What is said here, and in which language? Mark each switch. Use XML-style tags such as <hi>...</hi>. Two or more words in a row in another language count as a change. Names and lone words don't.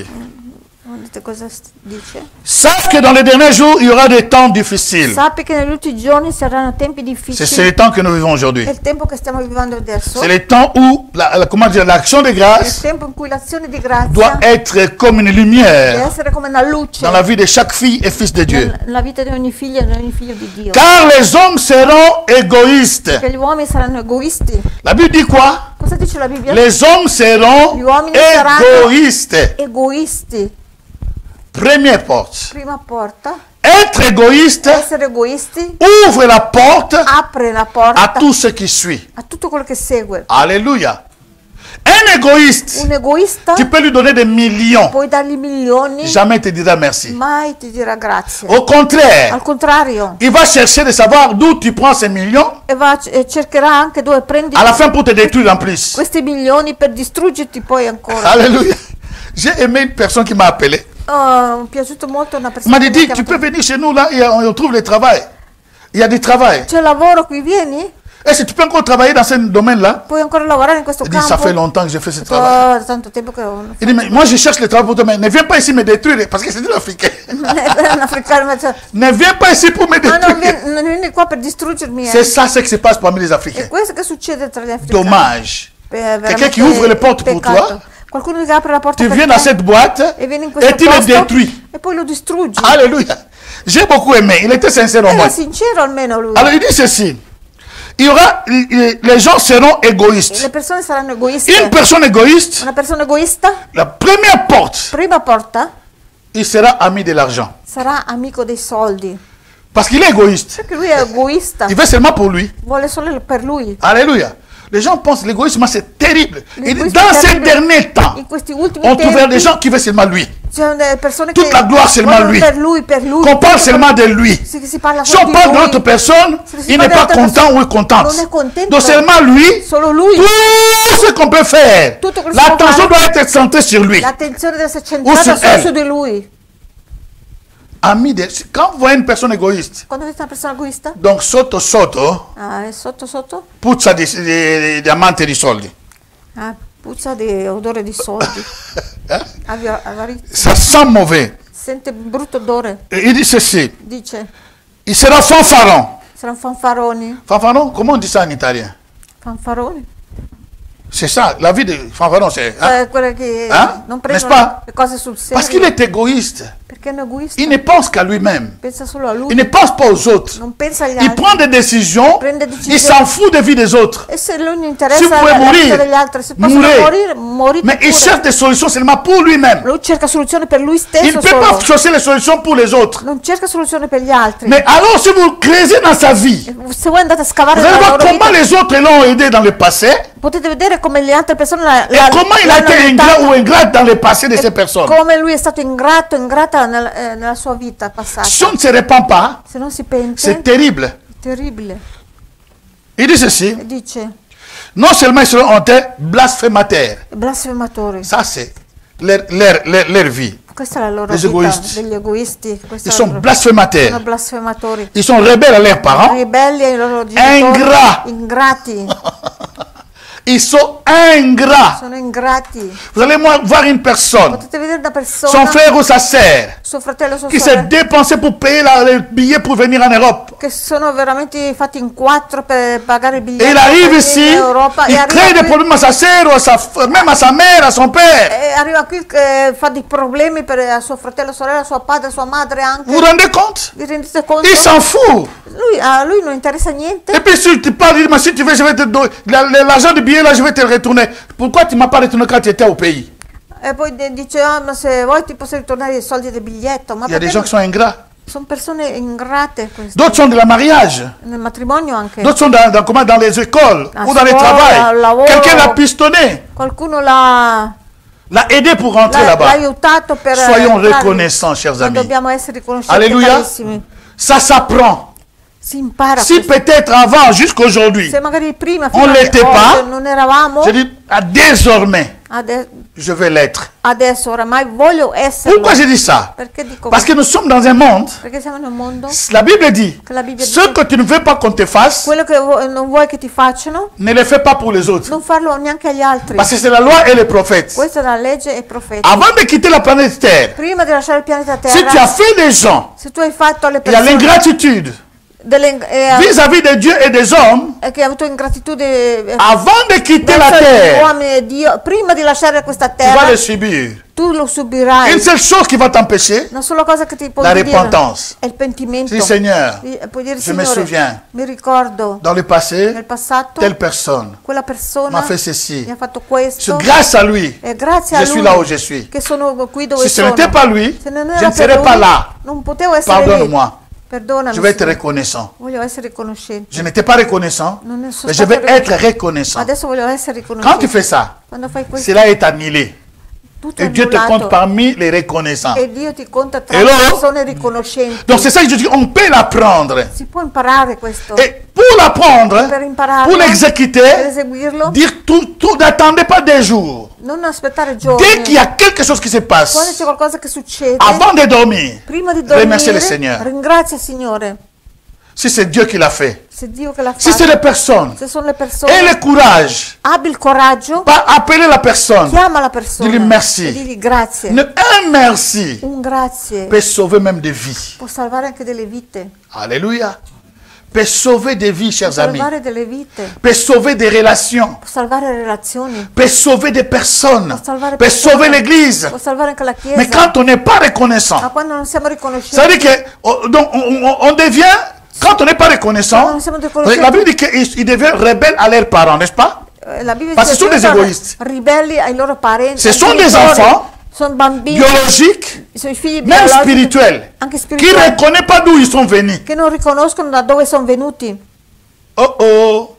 <it>Vedete cosa dice?</it> <fr>Sache que dans les derniers jours, il y aura des temps difficiles.</fr> <it>Sappi che negli ultimi giorni saranno tempi</it> <fr>C'est</fr> <it>difficili.</it> <fr>les temps que nous vivons aujourd'hui.</fr> <it>È il tempo che stiamo vivendo adesso.</it> <fr>C'est les temps où, comment dire, l'action de</fr> <it>È il</it> <fr>grâce</fr> <it>tempo in cui l'azione di</it> <fr>doit</fr> <it>grazia</it> <fr>être comme une</fr> <it>deve</it> <fr>lumière</fr> <it>essere come una luce</it> <fr>dans la vie de chaque fille et fils de Dieu.</fr> <it>nella vita di ogni figlio e di ogni figlio di Dio.</it> <fr>Car les hommes seront égoïstes.</fr> <it>Che gli uomini saranno egoisti.</it> <fr>La Bible dit quoi?</fr> <it>Cosa dice la Bibbia?</it> <fr>Les hommes seront</fr> <it>Gli uomini saranno</it> <fr>égoïstes.</fr> <it>egoisti.</it> <fr>Première porte.</fr> <it>Prima porta,</it> <fr>Être égoïste</fr> <it>essere egoisti,</it> <fr>ouvre la porte</fr> <it>apre la porta</it> <fr>à tout ce qui suit.</fr> <it>a tutto quello che segue.</it> <fr>Alléluia. Un égoïste,</fr> <it>Un egoista</it> <fr>tu peux lui donner des millions.</fr> <it>puoi dargli milioni,</it> <fr>Jamais il te dira merci.</fr> <it>mai ti dirà grazie.</it> <fr>Au contraire,</fr> <it>Al contrario,</it> <fr>il va chercher de savoir d'où tu prends ces millions</fr> <it>e cercherà anche dove prendi</it> <fr>à la fin pour te détruire en plus.</fr> <it>questi milioni per distruggerti poi ancora.</it> <fr>Alléluia. J'ai aimé une personne qui m'a appelé.</fr> <it>Oh, mi è piaciuto molto una</it> <fr>Il</fr> <it>persona</it> <fr>m'a</fr> <it>che mi</it> <fr>dit,</fr> <it>ha</it> <fr>tu peux</fr> <it>chiamato.</it> <fr>venir chez nous là et on trouve le travail. Il y a du travail.</fr> <it>C'è lavoro qui, vieni?</it> <fr>Est-ce que tu peux encore travailler dans ce domaine-là?</fr> <it>Puoi ancora lavorare in questo</it> <fr>Il dit, ça fait</fr> <it>campo?</it> <fr>longtemps que je fais ce travail.</fr> <it>Oh, tanto tempo che non</it> <fr>Il dit, mais moi je cherche le travail pour toi, mais ne viens pas ici me détruire parce que c'est des Africains.</fr> <it>un africano, ma cioè,</it> <fr>Ne viens pas ici pour me</fr> <it>ma non</it> <fr>détruire.</fr> <it>non vieni qua per distruggermi.</it> <fr>C'est ça ce qui se passe parmi les</fr> <it>È</it> <fr>Africains.</fr> <it>questo che succede tra gli africani.</it> <fr>Dommage.</fr> <it>Veramente</it> <fr>Quelqu'un qui ouvre le porte pour</fr> <it>peccato.</it> <fr>toi,</fr> <it>Qualcuno che apre la porta</it> <fr>tu</fr> <it>per</it> <fr>viens</fr> <it>te</it> <fr>dans cette boîte</fr> <it>e vieni in questo</it> <fr>et tu le</fr> <it>posto</it> <fr>détruis.</fr> <it>e poi lo distruggi.</it> <fr>Alléluia. J'ai beaucoup aimé. Il était sincère au</fr> <it>Era</it> <fr>moins.</fr> <it>sincero almeno lui.</it> <fr>Alors il dit ceci. Il y aura, les gens seront égoïstes.</fr> <it>Le persone saranno egoiste.</it> <fr>Une personne égoïste,</fr> <it>Una persona egoista,</it> <fr>la première porte,</fr> <it>prima porta,</it> <fr>il sera ami de l'argent.</fr> <it>sarà amico dei soldi.</it> <fr>Parce qu'il est égoïste.</fr> <it>Perché lui è egoista,</it> <fr>Il veut seulement pour lui.</fr> <it>vuole solo per lui.</it> <fr>Alléluia. Les gens pensent l'égoïsme c'est terrible. Il dit,</fr> <it>L'égoïsme</it> <fr>dans</fr> <it>è</it> <fr>ces</fr> <it>terribile.</it> <fr>derniers temps,</fr> <it>In questi ultimi</it> <fr>on trouvera des</fr> <it>tempi</it> <fr>gens qui veulent seulement lui.</fr> <it>C'è delle persone</it> <fr>Toute</fr> <it>che</it> <fr>la gloire seulement</fr> <it>vogliono</it> <fr>lui.</fr> <it>per lui,</it> <fr>Qu'on parle seulement de lui.</fr> <it>si parla</it> <fr>Si</fr> <it>solo</it> <fr>on</fr> <it>di</it> <fr>parle</fr> <it>lui.</it> <fr>d'autres personnes,</fr> <it>Se si</it> <fr>il</fr> <it>parla</it> <fr>n'est</fr> <it>di</it> <fr>pas</fr> <it>altre</it> <fr>content</fr> <it>persone,</it> <fr>ou contente.</fr> <it>non è contento.</it> <fr>Donc seulement lui,</fr> <it>Solo lui.</it> <fr>tout ce qu'on peut faire,</fr> <it>Tutto quello che si può</it> <fr>l'attention</fr> <it>fare,</it> <fr>doit être centrée sur lui.</fr> <it>l'attenzione deve essere</it> <fr>O</fr> <it>centrata su solo</it> <fr>elle.</fr> <it>su di lui.</it> <fr>Quand vous voyez une personne égoïste,</fr> <it>Quando vedi una persona egoista, donc sotto sotto, è sotto, puzza di diamanti e di soldi. puzza di odore di soldi, avarizia,</it> <fr>Ça sent mauvais.</fr> <it>sente brutto odore,</it> <fr>Et il dit ceci,</fr> <it>dice,</it> <fr>il sera fanfaron.</fr> <it>saranno fanfaroni,</it> <fr>Fanfaron, comment on dit ça en italien?</fr> <it>fanfaroni,</it> <fr>C'est ça, la vie de fanfaron, c'est... hein?</fr> <it>quelle che</it> <fr>Hein?</fr> <it>non</it> <fr>N'est-ce</fr> <it>prendono</it> <fr>pas?</fr> <it>le cose sul serio,</it> <fr>Parce qu'il est égoïste.</fr> <it>perché è un egoista,</it> <fr>Il ne pense qu'à lui-même.</fr> <it>pensa solo a lui,</it> <fr>Il ne pense pas aux autres.</fr> <it>non pensa agli</it> <fr>Il</fr> <it>altri,</it> <fr>prend des décisions,</fr> <it>prende</it> <fr>il</fr> <it>decisioni,</it> <fr>s'en fout des vies des autres.</fr> <it>e se lui non</it> <fr>Si</fr> <it>interessa</it> <fr>vous pouvez</fr> <it>la vita</it> <fr>mourir,</fr> <it>degli altri, se possono</it> <fr>mourrez.</fr> <it>morire</it> <fr>Mais il</fr> <it>pure.</it> <fr>cherche des solutions seulement pour lui-même.</fr> <it>Lui cerca soluzioni per lui</it> <fr>Il</fr> <it>stesso</it> <fr>ne peut</fr> <it>solo,</it> <fr>pas chercher les solutions pour les autres.</fr> <it>non cerca soluzioni per gli altri.</it> <fr>Mais alors, si vous creusez dans sa vie,</fr> <it>Se voi andate a scavare</it> <fr>vous allez</fr> <it>nella</it> <fr>voir</fr> <it>loro</it> <fr>comment</fr> <it>vita,</it> <fr>les autres l'ont aidé dans le passé</fr> <it>potete vedere come le altre persone</it> <fr>et comment il a</fr> <it>l'hanno</it> <fr>été ingrat</fr> <it>aiutato,</it> <fr>ou ingrate dans le passé de ces personnes.</fr> <it>come lui è stato ingrata nella sua vita passata.</it> <fr>Si on ne se répand pas,</fr> <it>Se non si pente,</it> <fr>c'est terrible.</fr> <it>è terribile.</it> <fr>Il dit ceci,</fr> <it>E dice,</it> <fr>non seulement ils seront hontés, blasphémateurs.</fr> <it>blasfematori.</it> <fr>Ça, c'est leur vie.</fr> <it>Questa è la loro</it> <fr>Les</fr> <it>vita,</it> <fr>égoïsti.</fr> <it>degli egoisti. Questa</it> <fr>Ils</fr> <it>è la</it> <fr>sont</fr> <it>loro- sono</it> <fr>blasphémateurs.</fr> <it>blasfematori.</it> <fr>Ils sont rebelles à leurs parents.</fr> <it>Ribelli ai loro genitori.</it> <fr>Ingrats.</fr> <it>Ingrati.</it> <fr>Ils sont ingrats.</fr> <it>Sono ingrati.</it> <fr>Vous allez voir une personne,</fr> <it>Potete vedere una persona,</it> <fr>son frère ou sa sœur,</fr> <it>suo fratello, sua</it> <fr>qui s'est</fr> <it>sorella,</it> <fr>dépensé pour payer le billet pour venir en Europe.</fr> <it>che sono veramente fatti in quattro per pagare il biglietto</it> <fr>Et il arrive</fr> <it>per</it> <fr>ici,</fr> <it>venire in Europa,</it> <fr>il crée des problèmes à sa sœur, ou même à sa mère, à son père.</fr> <it>e arriva qui che fa dei problemi per suo fratello, sorella, suo padre, sua madre anche.</it> <fr>Vous vous rendez compte?</fr> <it>Vi rendete conto?</it> <fr>Il s'en fout.</fr> <it>A lui non interessa niente.</it> <fr>Et puis si tu parles, il dit, mais si tu veux, je vais te donner l'argent du billet, là, je vais te le retourner. Pourquoi tu ne m'as pas retourné quand tu étais au pays?</fr> <it>E poi dice, ah, ma se vuoi ti posso ritornare i soldi del biglietto. Ma</it> <fr>Il y a des</fr> <it>perché</it> <fr>gens qui sont ingrats.</fr> <it>sono persone ingrate queste.</it> <fr>D'autres sont de la mariage.</fr> <it>Nel matrimonio anche.</it> <fr>D'autres sont dans les écoles</fr> <it>A</it> <fr>ou dans les</fr> <it>scuola, al</it> <fr>travails.</fr> <it>lavoro.</it> <fr>Quelqu'un l'a pistonné,</fr> <it>Qualcuno l'ha</it> <fr>l'a aidé pour rentrer</fr> <it>l'ha</it> <fr>là-bas.</fr> <it>aiutato per</it> <fr>Soyons</fr> <it>entrare.</it> <fr>reconnaissants, chers</fr> <it>Ma</it> <fr>amis.</fr> <it>dobbiamo essere riconoscenti,</it> <fr>Alléluia.</fr> <it>carissimi.</it> <fr>Ça s'apprend.</fr> <it>Si impara</it> <fr>Si</fr> <it>questo.</it> <fr>peut-être avant, jusqu'aujourd'hui,</fr> <it>Se magari prima</it> <fr>On</fr> <it>fino</it> <fr>l'était</fr> <it>a</it> <fr>pas.</fr> <it>oggi non eravamo,</it> <fr>je dis, désormais,</fr> <it>ade-</it> <fr>je vais l'être.</fr> <it>adesso oramai voglio esserlo.</it> <fr>Pourquoi je dis ça?</fr> <it>Perché dico</it> <fr>Parce que nous sommes dans un monde,</fr> <it>perché siamo in un mondo,</it> <fr>la Bible dit,</fr> <it>che la Bibbia</it> <fr>ce</fr> <it>dice,</it> <fr>que tu ne veux pas qu'on te fasse,</fr> <it>quello che non vuoi che ti facciano,</it> <fr>ne le fais pas pour les autres.</fr> <it>non farlo neanche agli altri.</it> <fr>Parce que c'est la loi et les prophètes.</fr> <it>Questa è la legge e i profeti.</it> <fr>Avant de quitter la planète Terre,</fr> <it>Prima di lasciare il pianeta</it> <fr>si</fr> <it>Terra,</it> <fr>tu as fait des gens,</fr> <it>se tu hai fatto alle</it> <fr>il y a</fr> <it>persone</it> <fr>l'ingratitude vis-à-vis de Dieu et des hommes,</fr> <it>che ha avuto ingratitudine</it> <fr>avant de quitter la</fr> <it>verso gli</it> <fr>terre,</fr> <it>uomini e Dio, prima di lasciare questa</it> <fr>tu vas</fr> <it>terra,</it> <fr>le subir.</fr> <it>tu lo subirai.</it> <fr>Une seule chose qui va t'empêcher,</fr> <it>Una sola cosa che ti può</it> <fr>la</fr> <it>dire</it> <fr>repentance.</fr> <it>è il pentimento.</it> <fr>Si Seigneur,</fr> <it>Puoi dire,</it> <fr>je me</fr> <it>Signore,</it> <fr>souviens,</fr> <it>mi ricordo</it> <fr>dans le passé,</fr> <it>nel passato</it> <fr>telle personne</fr> <it>quella persona</it> <fr>m'a fait ceci.</fr> <it>mi ha fatto questo</it> <fr>Grâce à lui,</fr> <it>e grazie</it> <fr>je</fr> <it>a</it> <fr>suis</fr> <it>lui</it> <fr>là où je suis.</fr> <it>che sono qui dove</it> <fr>Si ce</fr> <it>sono.</it> <fr>n'était pas lui,</fr> <it>Se non</it> <fr>je</fr> <it>era</it> <fr>ne</fr> <it>per</it> <fr>serais</fr> <it>lui,</it> <fr>pas là.</fr> <it>non potevo essere lì.</it> <fr>Pardonne-moi.</fr> <it>Perdonami,</it> <fr>Je vais être</fr> <it>Signore.</it> <fr>reconnaissant.</fr> <it>Voglio essere riconoscente.</it> <fr>Je n'étais pas reconnaissant,</fr> <it>Non ne sono</it> <fr>mais je vais</fr> <it>stata</it> <fr>être reconnaissant.</fr> <it>Adesso voglio essere</it> <fr>Quand</fr> <it>riconoscente.</it> <fr>tu fais ça,</fr> <it>Quando fai questo,</it> <fr>cela est annulé.</fr> <it>tutto è</it> <fr>Et Dieu te</fr> <it>annullato.</it> <fr>compte parmi les reconnaissants.</fr> <it>E Dio ti conta tra Hello? le persone riconoscenti.</it> <fr>Donc c'est ça que je dis, on peut l'apprendre.</fr> <it>Si può imparare questo.</it> <fr>Et pour l'apprendre,</fr> <it>Per impararlo,</it> <fr>pour</fr> <it>per</it> <fr>l'exécuter,</fr> <it>eseguirlo,</it> <fr>dire tout, n'attendez pas des jours.</fr> <it>non aspettare giorni.</it> <fr>Dès qu'il y a quelque chose qui se</fr> <it>Quando c'è</it> <fr>passe,</fr> <it>qualcosa che succede,</it> <fr>avant de dormir,</fr> <it>prima di</it> <fr>remerciez le</fr> <it>dormire,</it> <fr>Seigneur.</fr> <it>ringrazia il Signore.</it> <fr>Si c'est Dieu qui l'a fait,</fr> <it>Se Dio che l'ha</it> <fr>si c'est</fr> <it>fatto,</it> <fr>les personnes,</fr> <it>se sono le persone,</it> <fr>et le courage,</fr> <it>abbi il coraggio,</it> <fr>pas appeler la personne,</fr> <it>chiama la persona Digli merci. e digli grazie.</it> <fr>un merci</fr> <it>Un grazie</it> <fr>peut sauver même des vies.</fr> <it>può salvare anche delle vite,</it> <fr>Alléluia. Peut sauver des vies,</fr> <it>può</it> <fr>chers amis.</fr> <it>salvare delle vite,</it> <fr>Peut sauver des relations.</fr> <it>può salvare relazioni,</it> <fr>Peut sauver des personnes.</fr> <it>può salvare</it> <fr>Peut</fr> <it>persone,</it> <fr>sauver l'église.</fr> <it>può salvare anche la Chiesa.</it> <fr>Mais quand on n'est pas reconnaissant,</fr> <it>Ma quando non siamo</it> <fr>ça</fr> <it>riconoscenti,</it> <fr>veut dire qu'on devient, quand on n'est pas reconnaissant,</fr> <it>Non siamo riconoscenti.</it> <fr>la Bible dit qu'ils deviennent rebelles à leurs parents, n'est-ce pas?</fr> <it>la Bibbia</it> <fr>Parce</fr> <it>dice</it> <fr>que</fr> <it>che sono dei sono egoisti. ribelli ai loro parenti,</it> <fr>Ce</fr> <it>ai</it> <fr>sont des</fr> <it>genitori,</it> <fr>enfants</fr> <it>sono bambini,</it> <fr>Biologiques,</fr> <it>sono i figli</it> <fr>même</fr> <it>biologici,</it> <fr>spirituels,</fr> <it>anche</it> <fr>qui ne</fr> <it>spirituali,</it> <fr>reconnaissent pas d'où ils sont venus.</fr> <it>che non riconoscono da dove sono venuti. Oh oh.</it>